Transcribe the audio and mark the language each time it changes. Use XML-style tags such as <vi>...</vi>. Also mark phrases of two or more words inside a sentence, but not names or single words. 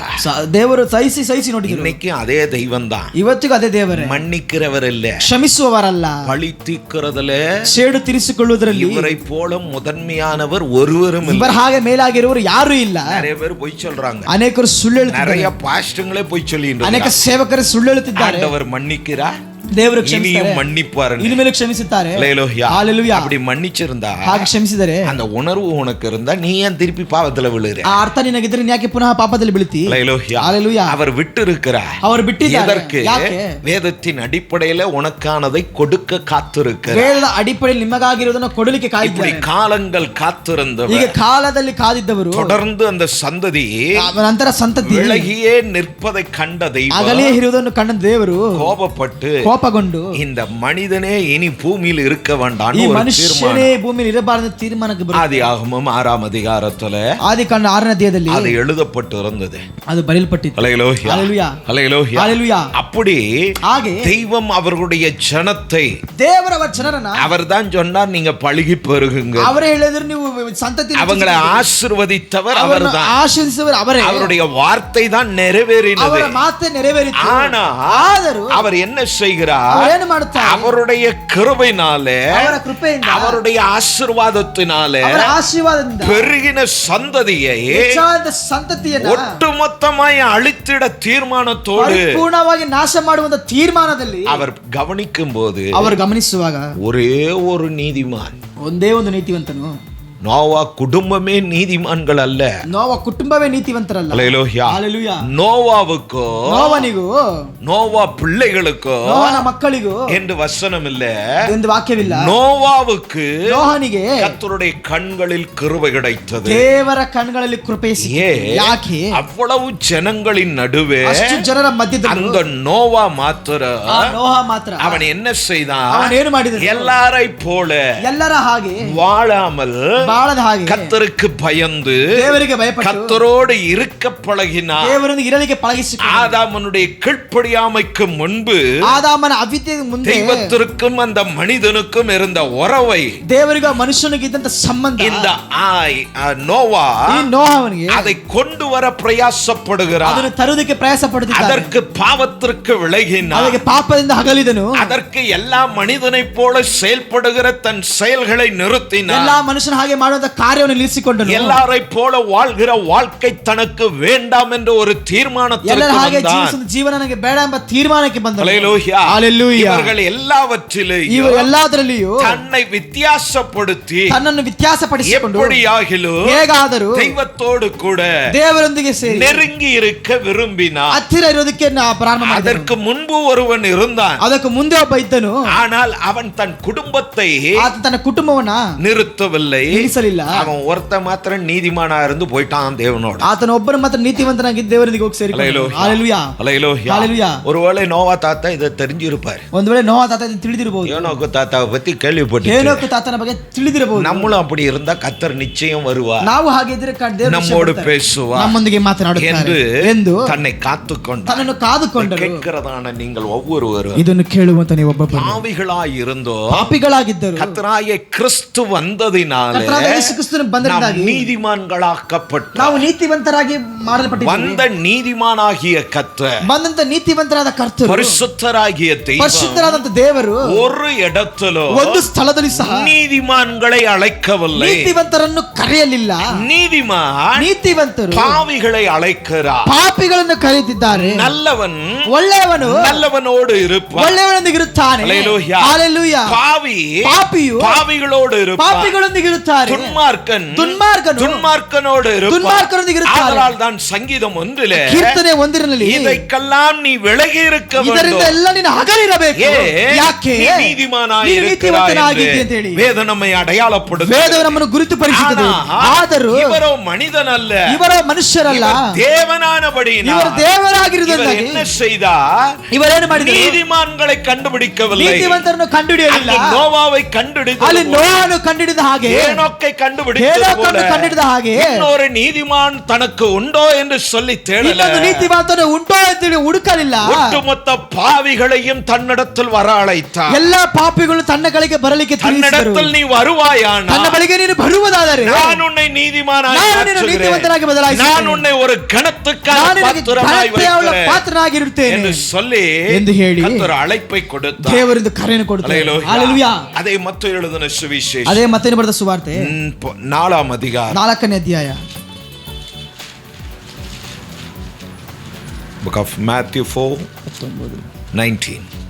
<kn>ದೇವರು ಸಹಿಸಿ ನೋಡಿದ್ರು.</kn> <ta>இன்னைக்கு அதே தெய்வம் தான்.</ta> <kn>ಇವತ್ತಿಗೂ ಅದೇ ದೇವರೇ.</kn> <ta>மன்னிக்கிறவர் இல்ல,</ta> <kn>ಕ್ಷಮಿಸುವವರಲ್ಲ,</kn> <ta>பழி தீர்க்கிறதுல</ta> <kn>ಸೇಡು ತೀರಿಸಿಕೊಳ್ಳುವುದರಲ್ಲಿ</kn> <ta>இவரை போல முதன்மையானவர் ஒருவரும்</ta> <kn>ಇವರ</kn> <ta>இல்லை.</ta> <kn>ಹಾಗೆ ಮೇಲಾಗಿರುವರು ಯಾರು ಇಲ್ಲ.</kn> <ta>நிறைய பேர் பொய் சொல்றாங்க,</ta> <kn>ಅನೇಕರು ಸುಳ್ಳು ಹೇಳ್ತಿದ್ದಾರೆ.</kn> <ta>நிறைய பாஸ்டங்களே பொய் சொல்லிட்டு</ta> <kn>ಅನೇಕ ಸೇವಕರು ಸುಳ್ಳು ಹೇಳ್ತಿದ್ದಾರೆ.</kn> <ta>ஆண்டவர் மன்னிக்கிறார்,</ta> <kn>ದೇವರು</kn> <ta>இனியும் மன்னிப்பார்.</ta> <kn>ಇನ್ಮೇಲೆ ಕ್ಷಮಿಸುತ್ತಾರೆ.</kn> <ta>ஹalleluya. அப்படி மன்னிச்சிருந்தா,</ta> <kn>ಹಾಗೆ ಕ್ಷಮಿಸಿದರೆ,</kn> <ta>அந்த உணர்வு உனக்கு இருந்தா நீ ஏன் திருப்பி பாவத்துல விழுற?</ta> <kn>ಆ ಅರ್ಥ ನಿನಗಿದ್ರೆ ನೀ ಯಾಕೆ ಪುನಃ ಪಾಪದಲ್ಲಿ ಬೀಳ್ತಿ?</kn> <ta>ஹalleluya. அவர் விட்டு இருக்கிறார்.</ta> <kn>ಅವರು ಬಿಟ್ಟಿದ್ದಾರೆ.</kn> <ta>எதற்கு? வேதத்தின் அடிப்படையில உனக்கானதை கொடுக்க காத்திருக்கிறார்.</ta> <kn>ವೇದದ ಅಡಿಪಡೆಯಲ್ಲಿ ನಿಮಗಾಗಿರುವುದನ್ನು ಕೊಡಲಿಕ್ಕೆ</kn> <ta>இப்படி</ta> <kn>ಕಾಯ್ದಿದ್ದಾರೆ.</kn> <ta>காலங்கள் காத்திருந்தவர்,</ta> <kn>ಈಗ ಕಾಲದಲ್ಲಿ ಕಾದಿದ್ದವರು</kn> <ta>தொடர்ந்து அந்த சந்ததி</ta> <kn>ನಂತರ ಸಂತತಿ</kn> <ta>விலகியே நிற்பதை கண்ட தெய்வம்</ta> <kn>ಅಗಲೇ ಇರುವುದನ್ನು ಕಂಡ ದೇವರು</kn> <ta>கோபப்பட்டு</ta> <kn>ಕೋಪಗೊಂಡು</kn> <ta>இந்த மனிதனே இனி பூமியில் இருக்க வேண்டாம்</ta> <kn>ಈ</kn> <ta>ஒரு</ta> <kn>ಮನುಷ್ಯನೇ</kn> <ta>தீர்மானம்</ta> <kn>ಭೂಮಿಯಲ್ಲಿ ಇರಬಾರದು ತೀರ್ಮಾನಕ್ಕೆ ಬರುತ್ತದೆ.</kn> <ta>ஆதியாகமம் 6ஆம் அதிகாரத்துல</ta> <kn>ಆದಿಕಾಂಡ 6ನೇ ಅಧ್ಯಾಯದಲ್ಲಿ</kn> <ta>அது எழுதப்பட்டு இருந்தது.</ta> <kn>ಅದು ಬರೆಯಲ್ಪಟ್ಟಿತ್ತು.</kn> <ta>ஹalleluya. ஹalleluya. ஹalleluya. ஹalleluya. அப்படி</ta> <kn>ಹಾಗೆ</kn> <ta>தெய்வம் அவர்களுடைய ஜனத்தை</ta> <kn>ದೇವರವರ ಜನರನ್ನ</kn> <ta>அவர்தான் சொன்னார், நீங்க பழுகி பெருகுங்க.</ta> <kn>ಅವರೇ ಹೇಳಿದ್ರು ನೀವು ಸಂತತಿ</kn> <ta>அவங்களை ஆசீர்வதித்தவர்</ta> <kn>ಅವರನ್ನು</kn> <ta>அவர்தான்.</ta> <kn>ಆಶೀರ್ವದಿಸುವರು ಅವರೇ.</kn> <ta>அவருடைய வார்த்தை தான் நிறைவேறினது.</ta> <kn>ಅವರ ಮಾತೆ ನೆರವೇರಿತು.</kn> <ta>ஆனா</ta> <kn>ಆದರೂ</kn> <ta>அவர் என்ன செய்கிறார்?</ta> <kn>ಅವರು ಏನು ಮಾಡುತ್ತಾರೆ?</kn> <ta>அவருடைய கிருபையினாலே,</ta> <kn>ಅವರ ಕೃಪೆಯಿಂದ,</kn> <ta>அவருடைய ஆசீர்வாதத்தினாலே</ta> <kn>ಅವರ ಆಶೀರ್ವಾದದಿಂದ</kn> <ta>பெருகின சந்ததியை</ta> <kn>ಹೆಚ್ಚಾದ ಸಂತತಿಯನ್ನು</kn> <ta>ஒட்டுமொத்தமாய் அழித்திட தீர்மானத்தோடு</ta> <kn>ಪರಿಪೂರ್ಣವಾಗಿ ನಾಶ ಮಾಡುವಂತ ತೀರ್ಮಾನದಲ್ಲಿ</kn> <ta>அவர் கவனிக்கும் போது</ta> <kn>ಅವರು ಗಮನಿಸುವಾಗ</kn> <ta>ஒரே ஒரு நீதிமான்,</ta> <kn>ಒಂದೇ ಒಂದು ನೀತಿವಂತನು.</kn> <ta>நோவா குடும்பமே நீதிமான்கள் அல்ல.</ta> <kn>ನೋವ ಕುಟುಂಬವೇ ನೀತಿವಂತರಲ್ಲ.</kn> <ta>ஹalleluya. ஹalleluya. நோவாவுக்கோ</ta> <kn>ನೋವನಿಗೂ</kn> <ta>நோவா பிள்ளைகளுக்கோ</ta> <kn>ನೋಹನ ಮಕ್ಕಳಿಗೂ</kn> <ta>என்று வசனம் இல்ல,</ta> <kn>ಎಂದು ವಾಕ್ಯವಿಲ್ಲ.</kn> <ta>நோவாவுக்கு</ta> <kn>ನೋಹನಿಗೆ</kn> <ta>கர்த்தருடைய கண்களில் கிருபை கிடைத்தது.</ta> <kn>ದೇವರ ಕಣ್ಗಳಲ್ಲಿ ಕೃಪೆ ಸಿಕ್ಕಿತು. ಯಾಕೆ?</kn> <ta>அவ்வளவு ஜனங்களின் நடுவே</ta> <kn>ಅಷ್ಟು ಜನರ ಮಧ್ಯದಲ್ಲಿ</kn> <ta>அந்த நோவா மாத்திர</ta> <kn>ನೋಹ ಮಾತ್ರ</kn> <ta>அவன் என்ன செய்தான்?</ta> <kn>ಅವನೇನು ಮಾಡಿದನು?</kn> <ta>எல்லாரை போல</ta> <kn>ಎಲ್ಲರ ಹಾಗೆ</kn> <ta>வாழாமல்</ta> <kn>ಬಾಳದ ಹಾಗೆ</kn> <ta>கர்த்தருக்கு பயந்து</ta> <kn>ದೇವರಿಗೆ ಭಯಪಟ್ಟು</kn> <ta>கர்த்தரோடு இருக்க பழகினான்.</ta> <kn>ದೇವರೊಂದಿಗೆ ಇರಲಿಕ್ಕೆ ಪಳಗಿಸಿಕೊಂಡ.</kn> <ta>ஆதாமனுடைய கீழ்ப்படியாமைக்கு முன்பு</ta> <kn>ಆದಾಮನ ಅವಿದ್ಯೆಗೆ ಮುಂದೆ</kn> <ta>தெய்வத்திற்கும் அந்த மனிதனுக்கும் இருந்த உறவை</ta> <kn>ದೇವರಿಗೂ ಮನುಷ್ಯನಿಗೆ ಇದ್ದಂತ ಸಂಬಂಧ</kn> <ta>இந்த நோவா</ta> <kn>ಈ ನೋಹವನಿಗೆ</kn> <ta>அதை கொண்டு வர பிரயாசப்படுகிறார்.</ta> <kn>ಅದನ್ನು ತರುವುದಕ್ಕೆ ಪ್ರಯಾಸ ಪಡುತ್ತಿದ್ದಾನೆ.</kn> <ta>அதற்கு பாவத்திற்கு விலகினார்.</ta> <kn>ಅದಕ್ಕೆ ಪಾಪದಿಂದ ಅಗಲಿದನು.</kn> <ta>அதற்கு எல்லா மனிதனை போல செயல்படுகிற தன் செயல்களை நிறுத்தினார்.</ta> <kn>ಎಲ್ಲಾ ಮನುಷ್ಯನ ಹಾಗೆ ಮಾಡುವಂತ ಕಾರ್ಯವನ್ನು ನಿಲ್ಲಿಸಿಕೊಂಡನು.</kn> <ta>எல்லாரை போல வாழ்கிற வாழ்க்கை தனக்கு வேண்டாம் என்ற ஒரு தீர்மானத்திற்கு</ta> <kn>ಎಲ್ಲರ ಹಾಗೆ</kn> <ta>வந்தான்.</ta> <kn>ಜೀವಿಸುವ ಜೀವನ ನನಗೆ ಬೇಡ ಎಂಬ ತೀರ್ಮಾನಕ್ಕೆ ಬಂದನು.</kn> <ta>ஹalleluya. ஹalleluya. இவர்கள் எல்லாவற்றிலும்</ta> <kn>ಇವರು ಎಲ್ಲದರಲ್ಲಿಯೂ</kn> <ta>தன்னை வித்தியாசப்படுத்தி</ta> <kn>ತನ್ನನ್ನು ವ್ಯತ್ಯಾಸಪಡಿಸಿಕೊಂಡು</kn> <ta>எப்படியாகிலும்</ta> <kn>ಹೇಗಾದರೂ</kn> <ta>தெய்வத்தோடு கூட</ta> <kn>ದೇವರೊಂದಿಗೆ ಸೇರಿ</kn> <ta>நெருங்கி இருக்க விரும்பினார்.</ta> <kn>ಹತ್ತಿರ ಇರೋದಕ್ಕೆ ಪ್ರಾರಂಭ ಮಾಡಿದನು.</kn> <ta>அதற்கு முன்பு ஒருவன் இருந்தான்.</ta> <kn>ಅದಕ್ಕೆ ಮುಂದೆ ಒಬ್ಬ ಇದ್ದನು.</kn> <ta>ஆனால் அவன் தன் குடும்பத்தை</ta> <kn>ಆತ ತನ್ನ ಕುಟುಂಬವನ್ನ</kn> <ta>நிறுத்தவில்லை.</ta> <kn>ನಿಲ್ಲಿಸಲಿಲ್ಲ.</kn> <ta>அவன் ஒருத்த மாத்திரம் நீதிமானா இருந்து போயிட்டான் தேவனோட.</ta> <kn>ಆತನ ಒಬ್ಬರು ಮಾತ್ರ ನೀತಿವಂತನಾಗಿ ದೇವರೊಂದಿಗೆ ಹೋಗಿ ಸೇರಿಕೊಂಡನು.</kn> <ta>ஹalleluya. ஹalleluya. ஹalleluya. ஒருவேளை நோவா தாத்தா இதை தெரிஞ்சிருப்பார்.</ta> <kn>ಒಂದು ವೇಳೆ ನೋಹ ತಾತ ತಿಳಿದಿರಬಹುದು.</kn> <ta>ஏனோக்கு தாத்தாவை பத்தி கேள்விப்பட்டு</ta> <kn>ಹೇನೋಕ ತಾತನ ಬಗ್ಗೆ ತಿಳಿದಿರಬಹುದು.</kn> <ta>நம்மளும் அப்படி இருந்தா கர்த்தர் நிச்சயம் வருவார்.</ta> <kn>ನಾವು ಹಾಗೆ ಇದ್ರೆ ದೇವರು</kn> <ta>நம்மோடு பேசுவார்.</ta> <kn>ನಮ್ಮೊಂದಿಗೆ ಮಾತನಾಡುತ್ತಾರೆ ಎಂದು</kn> <ta>தன்னை காத்துக்கொண்டார்.</ta> <kn>ತನ್ನನ್ನು ಕಾದುಕೊಂಡರು.</kn> <ta>கேட்கிறதான நீங்கள் ஒவ்வொருவரும்</ta> <kn>ಇದನ್ನು ಕೇಳುವಂತ ನೀವು ಒಬ್ಬೊಬ್ಬರು</kn> <ta>பாவிகளாய் இருந்தோ</ta> <kn>ಪಾಪಿಗಳಾಗಿದ್ದರು.</kn> <ta>கர்த்தராகிய கிறிஸ்து வந்ததினாலே</ta> <kn>ಕರ್ತನಾದ ಯೇಸು ಕ್ರಿಸ್ತನು ಬಂದರಿಂದಾಗಿ</kn> <ta>நீதிமான்களாக்கப்பட்டு</ta> <kn>ನಾವು ನೀತಿವಂತರಾಗಿ ಮಾಡಲ್ಪಟ್ಟಿದ್ದೇವೆ.</kn> <ta>வந்த நீதிமானாகிய கர்த்தர்,</ta> <kn>ಬಂದಂತ ನೀತಿವಂತರಾದ ಕರ್ತರು,</kn> <ta>பரிசுத்தராகிய தெய்வம்</ta> <kn>ಪರಿಶುದ್ಧರಾದಂತ ದೇವರು</kn> <ta>ஒரு இடத்திலோ</ta> <kn>ಒಂದು ಸ್ಥಳದಲ್ಲಿ ಸಹ</kn> <ta>நீதிமான்களை அழைக்கவில்லை.</ta> <kn>ನೀತಿವಂತರನ್ನು ಕರೆಯಲಿಲ್ಲ. ನೀತಿವಂತರು</kn> <ta>பாவிகளை அழைக்கிறார்.</ta> <kn>ಪಾಪಿಗಳನ್ನು ಕರೆಯುತ್ತಿದ್ದಾರೆ.</kn> <ta>நல்லவன்</ta> <kn>ಒಳ್ಳೆಯವನು</kn> <ta>நல்லவனோடு இருப்பான்.</ta> <kn>ಒಳ್ಳೆಯವನೊಂದಿಗೆ ಇರುತ್ತಾನೆ.</kn> <ta>ஹalleluya. ஹalleluya. பாவி</ta> <kn>ಪಾಪಿಯು</kn> <ta>பாவிகளோடு இருப்பான்.</ta> <kn>ಪಾಪಿಗಳೊಂದಿಗೆ ಇರುತ್ತಾರೆ.</kn> <ta>துன்மார்க்கனோடு இருப்பான். தான் சங்கீதம் 1</ta> <kn>ಕೀರ್ತನೆ 1</kn> <ta>இதற்கெல்லாம் நீ விலகி இருக்க வேண்டும்.</ta> <kn>ಇದರಿಂದ ಎಲ್ಲ ನೀನು ಅಗಲಿರಬೇಕು. ಯಾಕೆ? ನೀತಿಮಾನಾಗಿದ್ದೀ ಅಂತ ಹೇಳಿ ವೇದ ನಮ್ಮನ್ನು ಅಡಯಾಳಪಡುತ್ತದೆ. ವೇದವು ನಮ್ಮನ್ನು ಗುರುತುಪಡಿಸುತ್ತದೆ. ಆದರೂ</kn> <ta>இவரோ மனிதனல்ல,</ta> <kn>ಇವರೋ ಮನುಷ್ಯರಲ್ಲ,</kn> <ta>தேவனானபடியினால்</ta> <kn>ಇವರು ದೇವರಾಗಿರುವುದಕ್ಕಾಗಿ</kn> <ta>என்ன செய்தார்?</ta> <kn>ಇವರೇನು ಮಾಡಿದರು?</kn> <ta>நீதிமான்களை கண்டுபிடிக்கவில்லை,</ta> <kn>ನೀತಿವಂತರನ್ನು ಕಂಡುಹಿಡಿಯಲಿಲ್ಲ. ನೋವಾவை ಕಂಡುಹಿಡಿದ, ಅಲ್ಲಿ ನೋಹನು ಕಂಡುಹಿಡಿದ ಹಾಗೆ,</kn> <ta>ஏனோக்கை கண்டுபிடித்தது போல</ta> <kn>ಕಂಡುಹಿಡಿದ ಹಾಗೆ</kn> <ta>இன்னொரு நீதிமான் தனக்கு உண்டோ என்று சொல்லி தேடல.</ta> <kn>ಇನ್ನೊಂದು ನೀತಿವಂತನು ಉಂಟೋ ಅಂತ ಹೇಳಿ ಹುಡುಕಲಿಲ್ಲ.</kn> <ta>ஒட்டுமொத்த பாவிகளையும் தன்னிடத்தில் வர அழைத்தார்.</ta> <kn>ಎಲ್ಲ ಪಾಪಿಗಳು ತನ್ನ ಕಡೆಗೆ ಬರಲಿಕ್ಕೆ ತಿಳಿಸಿದರು.</kn> <ta>தன்னிடத்தில் நீ வருவாயானால்,</ta> <kn>ತನ್ನ ಬಳಿಗೆ ನೀನು ಬರುವುದಾದರೆ</kn> <ta>நான் உன்னை நீதிமானாಗಿ</ta> <kn>ನೀತಿವಂತನಾಗಿ ಬದಲಾಯಿಸುತ್ತೇನೆ,</kn> <ta>நான் உன்னை ஒரு கணத்துக்கான பாத்திரமாய் வைக்கிறேன்</ta> <kn>ಪಾತ್ರನಾಗಿರುತ್ತೇನೆ</kn> <ta>என்று சொல்லி</ta> <kn>ಎಂದು ಹೇಳಿ ಕರ್ತರು ಅழைப்பை ಕೊಡುತ್ತಾர். ದೇವರಿಂದ ಕರೆಯನ್ನು ಕೊಡುತ್ತಾರೆ. ಹಲ್ಲೆಲೂಯಾ. ಅದೇ ಮತ್ತೇಯು எழுதின ಸುವಿಶೇಷ, ಅದೇ ಮತ್ತೇಯು ಬರೆದ ಸುವಾರ್ತೆ 4ನೇ ಅಧ್ಯಾಯ, 4ನೇ ಅಧ್ಯಾಯ,</kn> <en>Book of Matthew 4:19.</en>